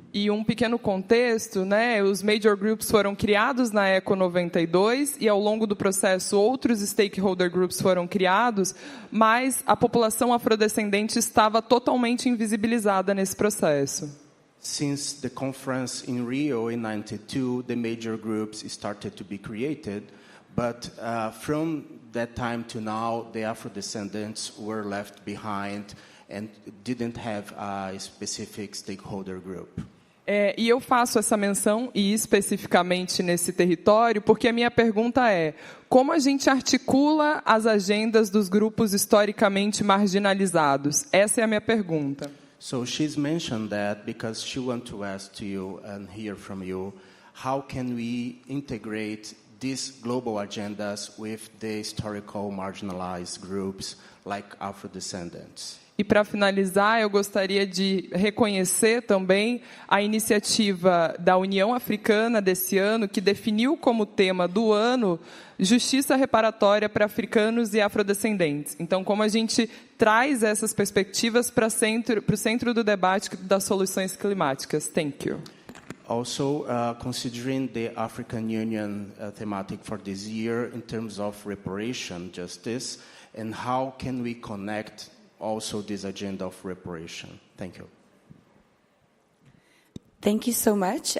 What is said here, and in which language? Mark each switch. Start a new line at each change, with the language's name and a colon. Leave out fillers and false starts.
Portuguese: E um pequeno contexto, né? Os major groups foram criados na ECO 92 e ao longo do processo outros stakeholder groups foram criados, mas a população afrodescendente estava totalmente invisibilizada nesse processo.
English: Since the conference in Rio in 92, the major groups started to be created, but from that time to now, the Afro-descendants were left behind and didn't have a specific stakeholder group.
Portuguese: E eu faço essa menção, e especificamente nesse território, porque a minha pergunta é: como a gente articula as agendas dos grupos historicamente marginalizados? Essa é a minha pergunta.
English: So she's mentioned that because she wants to ask to you and hear from you, how can we integrate these global agendas with the historical marginalized groups like Afro-descendants?
Portuguese: E para finalizar, eu gostaria de reconhecer também a iniciativa da União Africana desse ano, que definiu como tema do ano justiça reparatória para africanos e afrodescendentes. Então, como a gente traz essas perspectivas para o centro do debate das soluções climáticas?
English: Thank you. Also, considering the African Union thematic for this year in terms of reparation justice, and how can we connect also this agenda of reparation? Thank you. Thank you so much.